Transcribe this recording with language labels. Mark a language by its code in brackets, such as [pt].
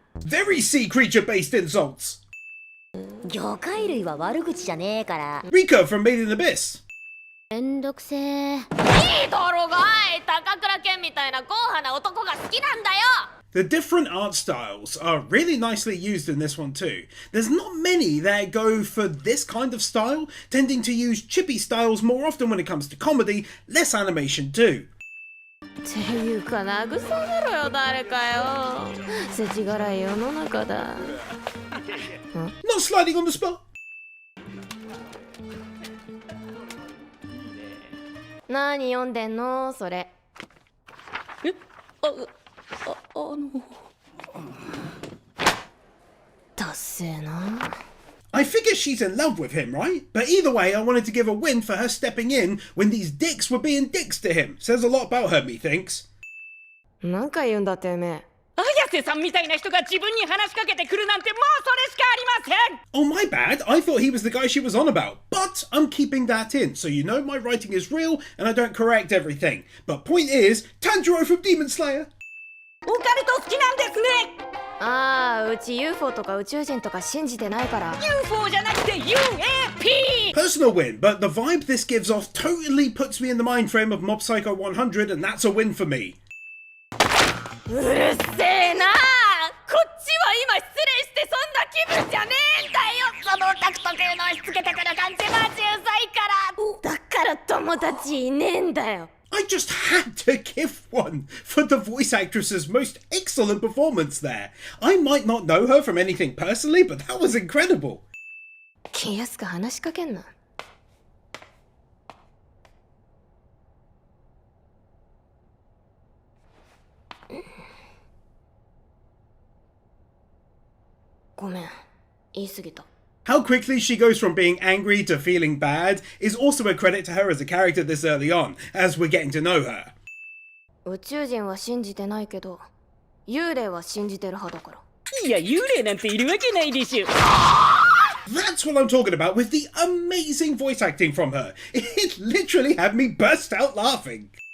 [en] Very sea creature based insults. [ja] 魚介類は悪口じゃねえから。 [en] Rika from Made in Abyss. [ja] めんどくせえ。いいだろがい。高倉健みたいな硬派な男が好きなんだよ。 [en] The different art styles are really nicely used in this one too. There's not many that go for this kind of style, tending to use chippy styles more often when it comes to comedy, less animation too. [ja] っていうか慰めろよ誰かよ。世知辛い世の中だ。 [en] Not sliding on the spot. [ja] 何読んでんのそれ。え、だっせーな。 [en] I figure she's in love with him, right? But either way, I wanted to give a win for her stepping in when these dicks were being dicks to him. Says a lot about her, methinks. [ja] なんか言うんだてめえ。綾瀬さんみたいな人が自分に話しかけてくるなんてもうそれしかありません。 [en] Oh, my bad. I thought he was the guy she was on about. But I'm keeping that in, so you know my writing is real and I don't correct everything. But point is, Tanjiro from Demon Slayer. [ja] オカルト好きなんですね。ああ、うち UFO とか宇宙人とか信じてないから。 UFO じゃなくて UAP。 [en] Personal win, but the vibe this gives off totally puts me in the mind frame of Mob Psycho 100, and that's a win for me. [ja] うるせえな。こっちは今失礼してそんな気分じゃねえんだよ。そのオタク特有の押し付けてくる感じマジうざいから。だから友達いねえんだよ。 [en] I just had to give one for the voice actress's most excellent performance there. I might not know her from anything personally, but that was incredible. [ja] 気安く話しかけんな。ごめん、言い過ぎた。 [en] How quickly she goes from being angry to feeling bad is also a credit to her as a character this early on, as we're getting to know her. [ja] 宇宙人は信じてないけど、幽霊は信じてる派だから。いや幽霊なんているわけないでしょ。 [en] That's what I'm talking about with the amazing voice acting from her. It literally had me burst out laughing.